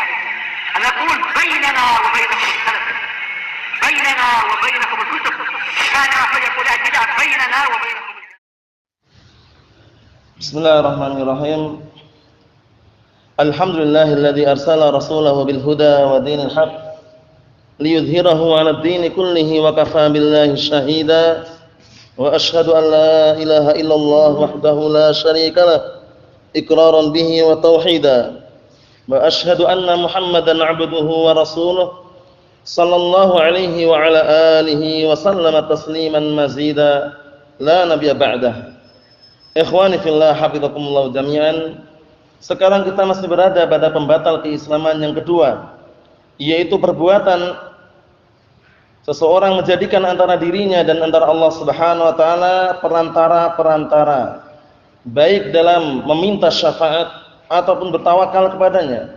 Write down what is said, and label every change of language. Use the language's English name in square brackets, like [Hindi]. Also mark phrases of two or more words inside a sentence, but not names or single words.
[Arabic] نقول بيننا وبينكم السلف، بيننا وبينكم الكتب، كان فيقول البدع بيننا وبينكم. Bismillahirrahmanirrahim. الحمد لله الذي أرسل رسوله بالهدى ودين الحق ليظهره على الدين كله وكفى بالله شهيدا. وأشهد أن لا إله إلا الله وحده لا شريك له إقرارا به وتوحيدا. وأشهد أن محمدا عبده ورسوله صلى الله عليه وعلى آله وسلم تسليما مزيدا لا نبي بعده. إخواني في الله حفظكم الله جميعا. [Indonesian] Sekarang kita masih berada pada pembatal keislaman yang kedua, yaitu perbuatan seseorang menjadikan antara dirinya dan antara Allah [Arabic] سبحانه وتعالى [Indonesian] perantara-perantara, baik dalam meminta syafaat ataupun bertawakal kepadanya.